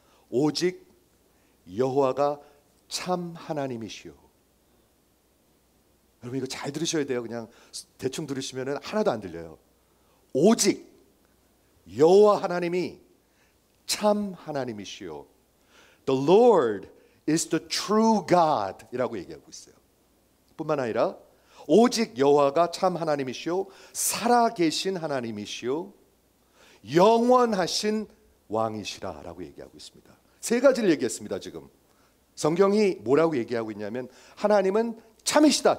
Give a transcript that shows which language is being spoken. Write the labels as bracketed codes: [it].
[ko] 오직 여호와가 참 하나님이시요. 여러분 이거 잘 들으셔야 돼요. 그냥 대충 들으시면 하나도 안 들려요. 오직 여호와 하나님이 참 하나님이시요. [en] The Lord is the true God [ko] 이라고 얘기하고 있어요. 뿐만 아니라 오직 여호와가 참 하나님이시요 살아계신 하나님이시요 영원하신 왕이시라 라고 얘기하고 있습니다. 세 가지를 얘기했습니다. 지금 성경이 뭐라고 얘기하고 있냐면 하나님은 참이시다.